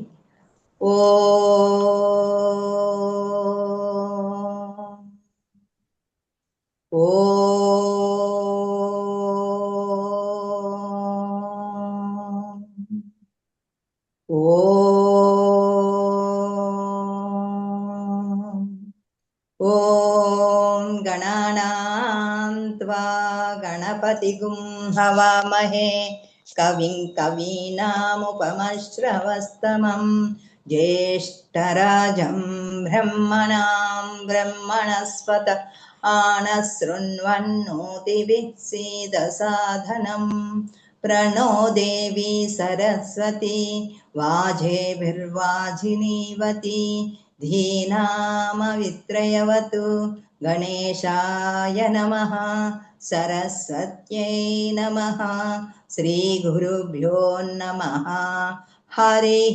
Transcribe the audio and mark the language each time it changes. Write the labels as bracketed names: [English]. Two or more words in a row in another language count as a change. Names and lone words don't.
[Sanskrit] ఓ ఓ ఓం గణానాం త్వా గణపతిగుం హవామహే కవిం కవీనాముపమశ్రవస్తమం జ్యేష్ఠరాజం బ్రహ్మణాం బ్రహ్మణస్పత ఆనశృణ్వన్నోతిభిः सीदसाधनं प्रणो देवी सरस्वती वाजेभिर्वाजिनीवती धीनामवित्रयवतु गणेशाय नमः सरस्वत्यै नमः श्रीगुरुभ्यो नमः हरिः